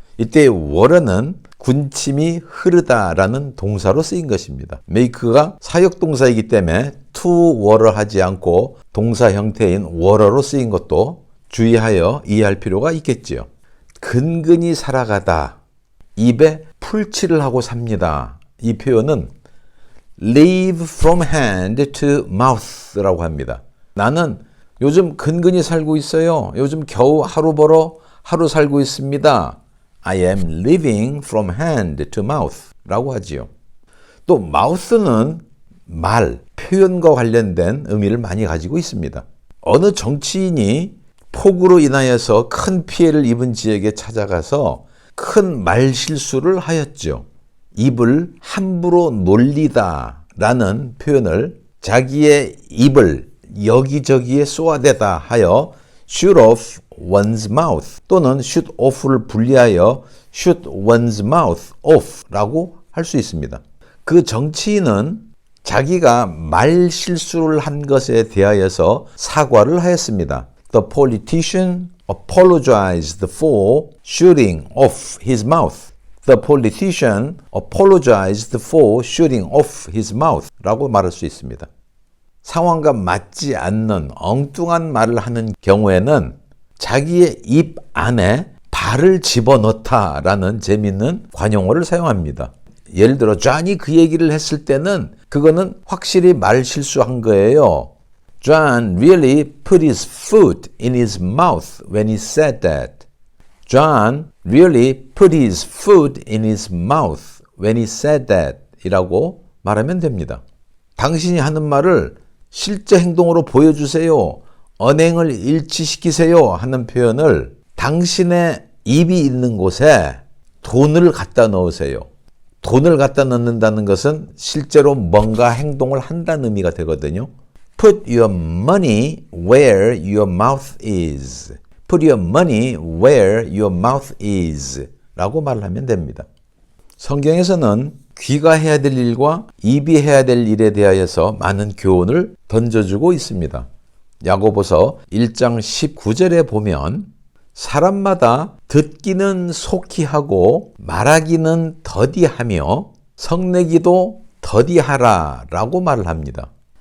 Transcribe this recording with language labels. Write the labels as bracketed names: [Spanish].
[Korean] 이때 water는 군침이 흐르다라는 동사로 쓰인 것입니다. make가 사역동사이기 때문에 to water 하지 않고 동사 형태인 water로 쓰인 것도 주의하여 이해할 필요가 있겠지요. 근근히 살아가다, 입에 풀칠을 하고 삽니다. 이 표현은 [English] live from hand to mouth [Korean] 라고 합니다. 나는 요즘 근근히 살고 있어요. 요즘 겨우 하루 벌어 하루 살고 있습니다. [English] I am living from hand to mouth [Korean] 라고 하지요. 또 mouth는 말, 표현과 관련된 의미를 많이 가지고 있습니다. 어느 정치인이 폭우로 인하여서 큰 피해를 입은 지역에 찾아가서 큰 말실수를 하였죠. 입을 함부로 놀리다 라는 표현을 자기의 입을 여기저기에 쏘아대다 하여 [English] shoot off one's mouth [Korean] 또는 shoot off를 분리하여 [English] shoot one's mouth off [Korean] 라고 할 수 있습니다. 그 정치인은 자기가 말 실수를 한 것에 대하여서 사과를 하였습니다. [English] The politician apologized for shooting off his mouth. The politician apologized for shooting off his mouth [Korean] 라고 말할 수 있습니다. 상황과 맞지 않는 엉뚱한 말을 하는 경우에는 자기의 입 안에 발을 집어넣다라는 재미있는 관용어를 사용합니다. 예를 들어 존이 그 얘기를 했을 때는 그거는 확실히 말 실수한 거예요. [English] John really put his foot in his mouth when he said that. John really put his foot in his mouth when he said that [Korean] 이라고 말하면 됩니다. 당신이 하는 말을 실제 행동으로 보여주세요. 언행을 일치시키세요 하는 표현을 당신의 입이 있는 곳에 돈을 갖다 넣으세요. 돈을 갖다 넣는다는 것은 실제로 뭔가 행동을 한다는 의미가 되거든요. [English] Put your money where your mouth is. Put your money where your mouth is [Korean] 라고 말을 하면 됩니다. 성경에서는 귀가 해야 될 일과 입이 해야 될 일에 대하여서 많은 교훈을 던져주고 있습니다. 야고보서 1장 19절에 보면 사람마다 듣기는 속히 하고 말하기는 더디하며 성내기도 더디하라 라고 말을 합니다.